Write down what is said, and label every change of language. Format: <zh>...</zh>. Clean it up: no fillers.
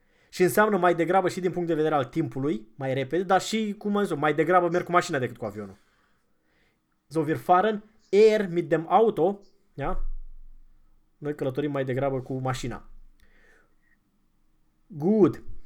<ro>Și înseamnă mai degrabă și din punct de vedere al timpului, mai repede, dar și, cum am zis, mai degrabă merg cu mașina decât cu avionul.</ro> <de>So wir fahren eher mit dem Auto, ja?</de> <ro>Noi călătorim mai degrabă cu mașina. Good.</ro>